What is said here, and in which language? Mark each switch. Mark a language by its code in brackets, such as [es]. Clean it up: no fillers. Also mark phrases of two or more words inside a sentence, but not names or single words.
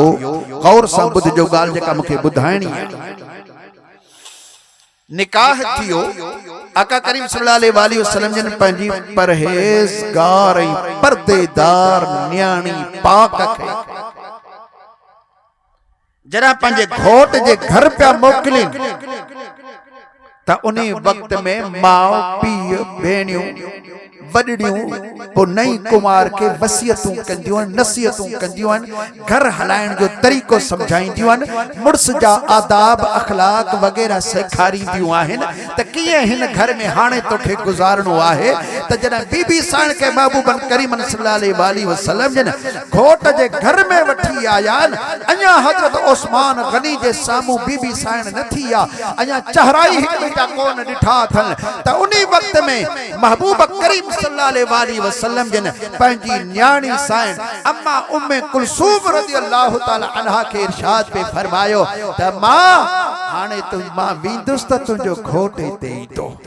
[sd] गौर सां ॿुध जो ॻाल्हि जेका मूंखे ॿुधाइणी आहे। निकाह थियो आका करीम [ar] صلى الله عليه وسلم [sd] जिन पंहिंजी परहेज़गार ऐं पर्देदार न्याणी पाक खे जरा पंहिंजे घोट जे घर पिया मोकिलिन त उन वक्त में माउ पीउ भेणियूं वॾड़ियूं पो नई कुमार के वसियतूं कंदियूं आहिनि, नसीहतूं कंदियूं आहिनि, घर हलाइण जो तरीक़ो समझाईंदियूं आहिनि, मुड़स जा आदाब अखलाक वग़ैरह सेखारींदियूं आहिनि त कीअं हिन घर में हाणे तोखे गुज़ारणो आहे। त जॾहिं बीबी साण के महबूबन करीमन [ar] صلى الله عليه وسلم [sd] जन घोट जे घर में वठी आया आहिनि, अञा हज़रत उस्मान गनी जे साम्हूं बीबी साण न थी आहे, अञा चहराई हिकु ॿिए जा कोन ॾिठा अथनि त उन वक्त में महबूब करीम [ar] صلى الله عليه وسلم [sd] जिन पंहिंजी न्याणी साइन अम्मा उम्मे कुलसूम [ar] رضي الله تعالى عنها [sd] के इरशाद पे फरमायो त मां हाणे तू मां वेंदुसि त तुंहिंजो घोट हिते ईंदो।